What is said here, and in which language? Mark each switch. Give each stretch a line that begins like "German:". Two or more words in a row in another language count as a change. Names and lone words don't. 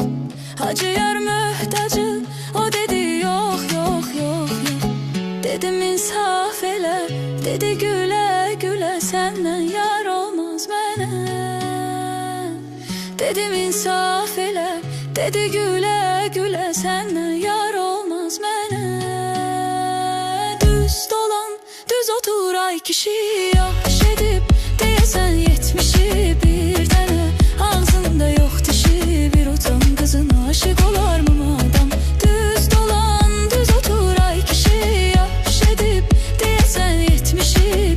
Turkish: Hacı yar möhtacı, o dedi yok yok yok yok.
Azerbaijani: Dedim insaf elə,
Turkish: dedi güle güle, senden yar olmaz mənə.
Azerbaijani: Dedim insaf elə,
Turkish: dedi güle güle, senden yar olmaz mənə.
Azerbaijani: Düz dolan, düz otur ay kişi, yaş edib deyəsən 70'i. Bir dənə ağzında yox dişi, bir utan qızına aşıq olar mı adam? Düz dolan, düz otur ay kişi, yaş edib deyəsən 70'i.